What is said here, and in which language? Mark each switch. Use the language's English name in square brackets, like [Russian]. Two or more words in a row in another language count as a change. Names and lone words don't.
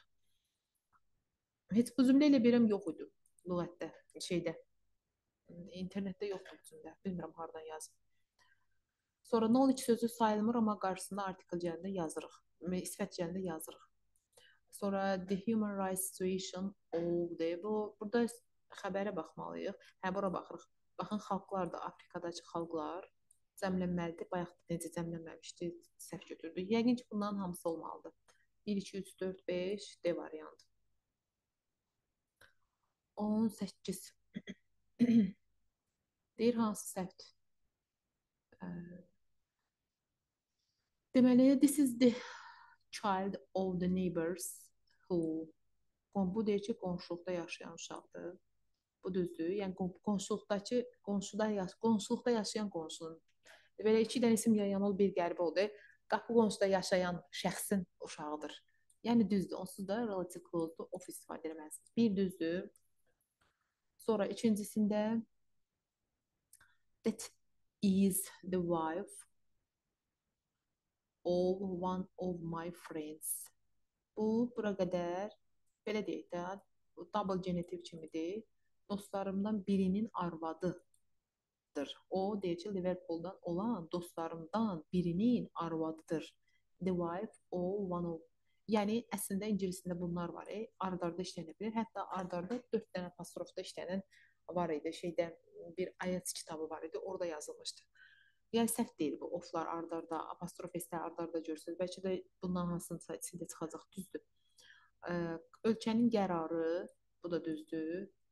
[Azerbaijani] Heç bu cümlə elə bilirəm yox idi lüğətdə, internetdə yoxdur bu cümlə. Bilmirəm hardan yazıb. Sonra knowledge sözü sayılmır, amma qarşısında artikel gəlində yazırıq. Sifət gəlində yazırıq. Sonra [English] the human rights situation [Azerbaijani] oldu. Burada xəbərə baxmalıyıq. Hə, bura baxırıq. Baxın, xalqlar da, Afrikadakı xalqlar cəmlənməlidir. Bayaq necə cəmlənməmişdi, səhv götürdü. Yəqin ki, bunların hamısı olmalıdır. 1, 2, 3, 4, 5, D variantı. 18. Deyir, hansı səhvdir? Deməli, [English] this is the child of the neighbors who. [Azerbaijani] Bu deyir ki, qonşuluqda yaşayan uşaqdır. Bu düzdür. Yəni qonşuluqda yaşayan qonşunun belə iki dənə isim yan yana bir qəribə oldu. Qapı qonşuda yaşayan şəxsin uşağıdır. Yəni düzdür. Onsuz da [English] relative clause- [Azerbaijani] da of istifadə etməlisiniz. Bir düzdür. Sonra ikincisində [English] that is the wife of one of my friends. [Azerbaijani] Bura qədər belə deyək də, double genitiv kimidir. Dostlarımdan birinin arvadıdır. O, deyək ki, Liverpooldan olan dostlarımdan birinin arvadıdır. [English] The wife of one of. [Azerbaijani] Yəni, əslində ingilisində bunlar var. Ardarda işlənə bilir. Hətta ardarda 4 dənə apostrofda işlənən var idi. Şeydə bir IELTS kitabı var idi. Orada yazılmışdı. Yəni səhv deyil bu oflar ardarda, apostrof eslər ardarda görürsünüz. Bəlkə də bundan hansınsa içində çıxacaq, düzdür. Ölkənin qərarı, bu da düzdür.